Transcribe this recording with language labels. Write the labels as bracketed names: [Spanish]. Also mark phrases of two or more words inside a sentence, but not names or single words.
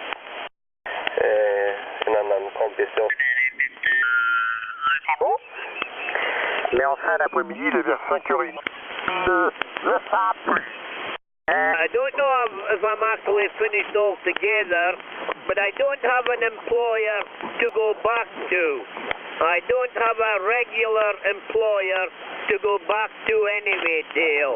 [Swedish] En annan kompis då. [French] Mais en fin d'après-midi, il est vers 5h30. [English] I don't know if I'm actually finished altogether, but I don't have an employer to go back to. I don't have a regular employer to go back to anyway, Dale.